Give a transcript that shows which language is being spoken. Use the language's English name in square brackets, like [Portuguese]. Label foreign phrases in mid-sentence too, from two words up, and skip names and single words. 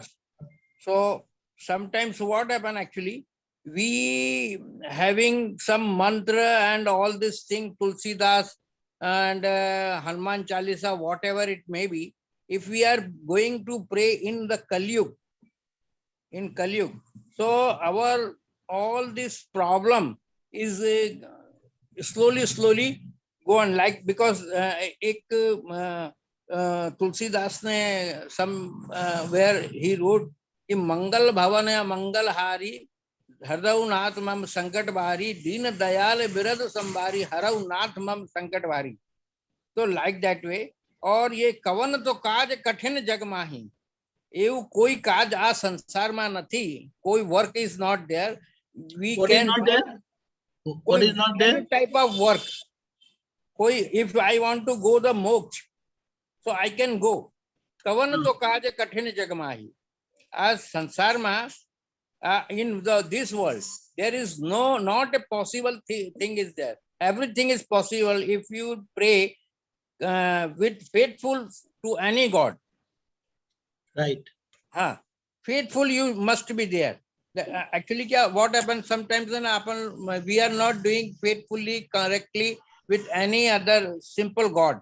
[English] So sometimes what happen actually, we having some mantra and all this thing, Tulsidas and Hanuman Chalisa, whatever it may be, if we are going to pray in the Kalyug, so our all this problem is slowly go on, like, because Tulsidas ne some where he wrote [Awadhi] कि मंगल भवन मंगल हारी हरऊ नाथ मम संकट भारी दीन दयाल बिरद संभारी हरऊ नाथ मम संकट भारी. [English] to like that way. [Awadhi] और ये कवन तो काज कठिन जग माही, [Gujarati] એવું કોઈ કાજ આ સંસારમાં નથી, કોઈ [English] work is not there. We What can is not do there? What is not there? any type of work. If I want to go the moksha, so I can go. [Awadhi] कवन तो काज कठिन जग माही. [English] As sansarma, in this world, there is not a possible thing is there. Everything is possible if you pray with faithful to any God. Right. Faithful you must be there. Actually, what happens sometimes, we are not doing faithfully, correctly with any other simple God.